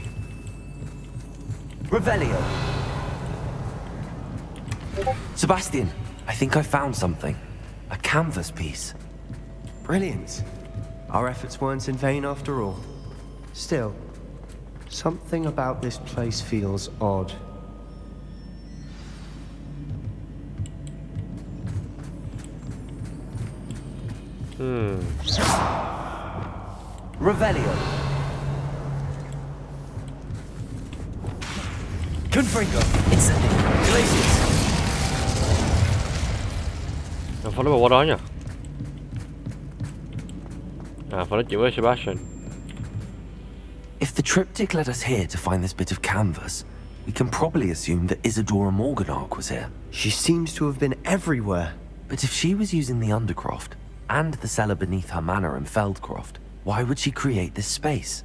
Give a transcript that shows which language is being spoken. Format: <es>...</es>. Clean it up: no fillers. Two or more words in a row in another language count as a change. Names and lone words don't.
<en>Revelio. Sebastian, I think I found something. A canvas piece. Brilliant. Our efforts weren't in vain after all. Still, something about this place feels odd. Revelio. Confringo. Instantly. Glacius.</en> <vi>Phong nó qua đó nha. Phong nói chuyện với Sebastian.</vi> <en>If the triptych led us here to find this bit of canvas, we can probably assume that Isadora Morganach was here. She seems to have been everywhere. But if she was using the Undercroft, and the cellar beneath her manor in Feldcroft, why would she create this space?</en>